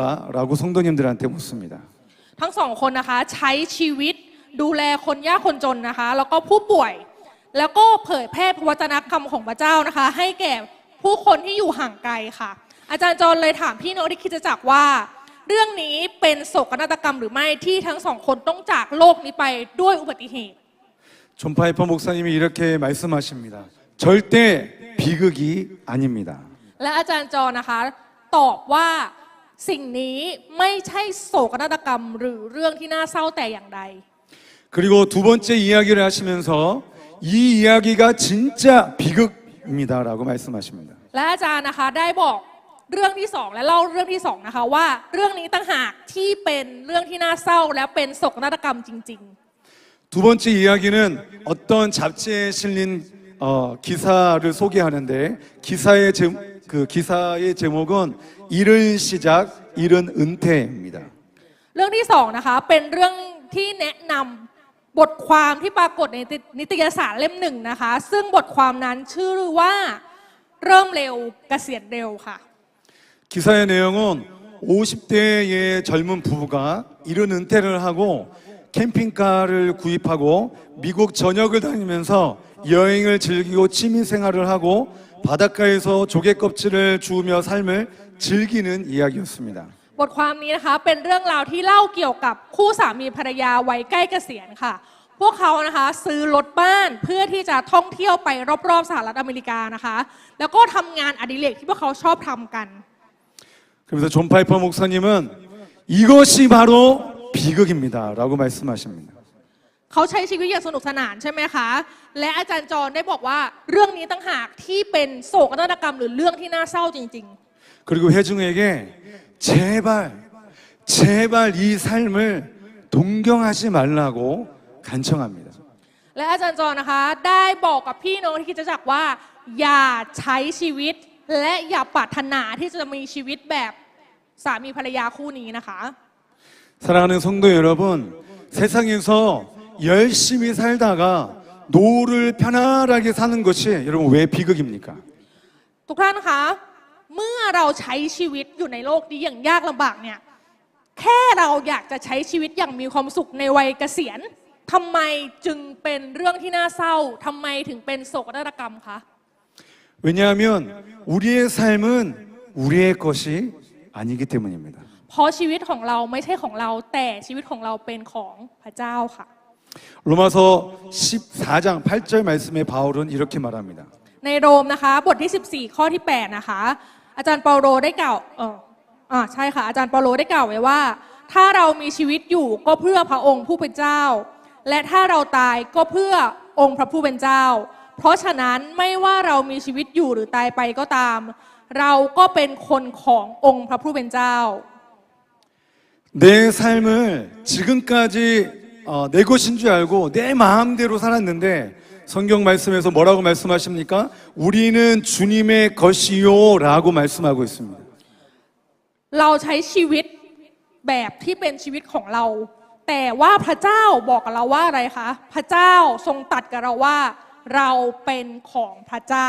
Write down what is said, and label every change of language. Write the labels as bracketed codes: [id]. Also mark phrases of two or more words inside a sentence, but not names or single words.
[ko] 라고 성도님들한테 묻습니다. [th] ทั้งสองคนนะคะใช้ชีวิตดูแลคนยากคนจนนะคะแล้วก็ผู้ป่วยแล้วก็เผยแพร่พระวจนะคำของพระเจ้านะคะให้แก่ผู้คนที่อยู่ห่างไกลค่ะอาจารย์จรเลยถามพี่น้องที่คริสตจักรว่าเรื่องนี้เป็นโศกนาฏกรรมหรือไม่ที่ทั้งสองคนต้องจากโลกนี้ไปด้วยอุบัติเหตุ [ko] 존 파이퍼 목사님이 이렇게 말씀하십니다. 절대 비극이 아닙니다. [th] และอาจารย์จรนะคะตอบว่าสิ่งนี้ไม่ใช่โศกนาฏกรรมหรือเรื่องที่น่าเศร้าแต่อย่างใด [ko] 그리고 두 번째 이야기를 하시면서 이 이야기가 진짜 비극입니다라고 말씀하십니다. [th] และอาจารย์นะคะได้บอกเรื่องที่2และเล่าเรื่องที่2นะคะว่าเรื่องนี้ต่างหากที่เป็นเรื่องที่น่าเศร้าและเป็นโศกนาฏกรรมจริง [ko] 두 번째 이야기는 어떤 잡지에 실린 기사를 소개하는데 기사의 제목은 이른 시작, 이른 은퇴입니다. [th] ๆเรื่องที่2นะคะเป็นเรื่องที่แนะนำบทความที่ปรากฏในนิตยสารเล่มหนึ่งนะคะซึ่งบทความนั้นชื่อว่าเริ่มเร็วเกษียณเร็วค่ะ [ko] 기사의 내용은 50대의 젊은 부부가 이른 은퇴를 하고 캠핑카를 구입하고 미국 전역을 다니면서 여행을 즐기고 취미 생활을 하고 바닷가에서 조개 껍질을 주우며 삶을 즐기는 이야기였습니다. [th] บทความนี้นะคะเป็นเรื่องราวที่เล่าเกี่ยวกับคู่สามีภรรยาวัยใกล้เกษียณค่ะพวกเขานะคะซื้อรถบ้านเพื่อที่จะท่องเที่ยวไปรอบๆสหรัฐอเมริกานะคะแล้วก็ทำงานอดิเรกที่พวกเขาชอบทำกัน [ko] 그래서 존 파이퍼 목사님은 이것이 바로 비극입니다라고 말씀하십니다. [th] เขาใช้ชีวิตอย่างสนุกสนานใช่ไหมคะ และอาจารย์จอห์นได้บอกว่าเรื่องนี้ต่างหากที่เป็นโศกนาฏกรรมหรือเรื่องที่น่าเศร้าจริง [ko] 그리고 회중에게 제발 이 삶을 동경하지 말라고 간청합니다. [th] ๆ และอาจารย์จอห์นนะคะได้บอกกับพี่น้องที่คริสตจักรว่า อย่าใช้ชีวิตและอย่าปรารถนาที่จะมีชีวิตแบบสามีภรรยาคู่นี้นะคะ [ko] 사랑하는 성도 여러분, 세상에서 열심히 살다가 노후를 편안하게 사는 것이 여러분 왜 비극입니까? [th] ทุกท่านคะเมื่อเราใช้ชีวิตอยู่ในโลกนี้อย่างยากลำบากเนี่ยแค่เราอยากจะใช้ชีวิตอย่างมีความสุขในวัยเกษียณทำไมจึงเป็นเรื่องที่น่าเศร้าทำไมถึงเป็นโศกนาฏกรรมคะ [ko] 왜냐하면 우리의 삶은 우리의 것이 아니기 때문입니다. [th] เพราะชีวิตของเราไม่ใช่ของเราแต่ชีวิตของเราเป็นของพระเจ้าค่ะ [ko] 로마서 14장 8절 말씀에 바울은 이렇게 말합니다. [th] ในโรมนะคะบทที่ 14 ข้อที่ 8 นะคะอาจารย์เปาโลได้กล่าวใช่ค่ะอาจารย์เปาโลได้กล่าวไว้ว่า ถ้าเรามีชีวิตอยู่ก็เพื่อพระองค์ผู้เป็นเจ้า และถ้าเราตายก็เพื่อองค์พระผู้เป็นเจ้า เพราะฉะนั้นไม่ว่าเรามีชีวิตอยู่หรือตายไปก็ตาม เราก็เป็นคนขององค์พระผู้เป็นเจ้า [ko] 내 삶을 지금까지 내 것인 줄 알고 내 마음대로 살았는데 성경 말씀에서 뭐라고 말씀하십니까? 우리는 주님의 것이요라고 말씀하고 있습니다. [th] เราใช้ชีวิตแบบที่เป็นชีวิตของเรา แต่ว่าพระเจ้าบอกกับเราว่าอะไรคะพระเจ้าทรงตรัสกับเราว่าเราเป็นของพระเจ้า